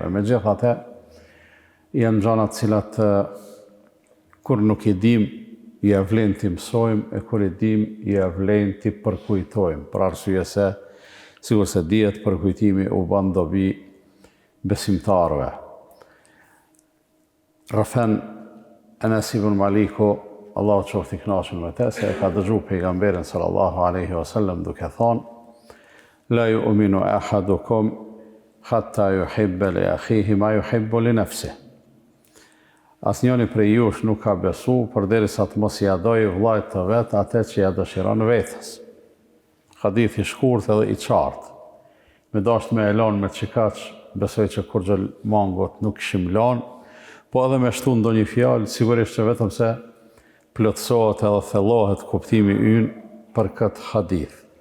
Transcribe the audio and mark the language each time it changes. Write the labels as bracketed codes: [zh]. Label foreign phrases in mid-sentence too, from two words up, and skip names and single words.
[sq] Megjithatë, janë gjëra të cilat kur nuk i dim, i vlen t'i mësojmë, e kur i dim, i vlen t'i përkujtojmë, për arsye se, sigur se dihet, përkujtimi u bën dobi besimtarëve. Rrëfen Enes ibn Maliku, Allahu qoftë i kënaqur me të, se e ka dëgjuar pejgamberin [ar] صلى الله عليه وسلم [sq] duke thonë: [ar] لا يؤمن أحدكم حتى يحب لأخيه ما يحب لنفسه. [sq] Asnjëri prej jush nuk ka besu përderisa të mos ia dojë vllajt të vet atë që ia dëshiron vetes. Hadith i shkurt edhe i qartë. Me dasht me elon me çikaç, besoj që kur gjë mangot nuk kishim lan, po edhe me shtu ndonjë fjalë, sigurisht që vetëm se plotësohet edhe thellohet kuptimi ynë për këtë hadith.